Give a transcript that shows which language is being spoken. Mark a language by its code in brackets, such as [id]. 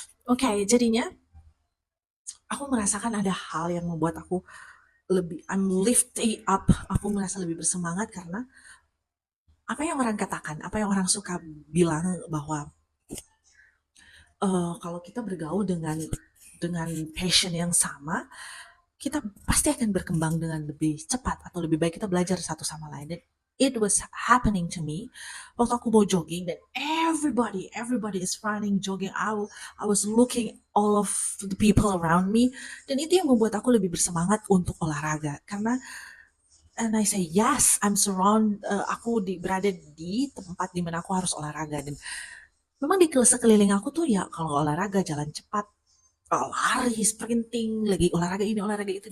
[id] Oke, jadinya aku merasakan ada hal yang membuat aku [en] I'm lifting up, [id] aku merasa lebih bersemangat karena apa yang orang katakan, apa yang orang suka bilang bahwa kalau kita bergaul dengan passion yang sama, kita pasti akan berkembang dengan lebih cepat atau lebih baik, kita belajar satu sama lain. Dan [en] it was happening to me [id] waktu aku mau jogging dan [en] everybody is running jogging. I was looking all of the people around me, [id] dan itu yang membuat aku lebih bersemangat untuk olahraga karena [en] and I say yes, [id] aku berada di tempat di mana aku harus olahraga. Dan memang di sekeliling aku tuh ya kalau olahraga jalan cepat, lari, sprinting, lagi olahraga ini olahraga itu.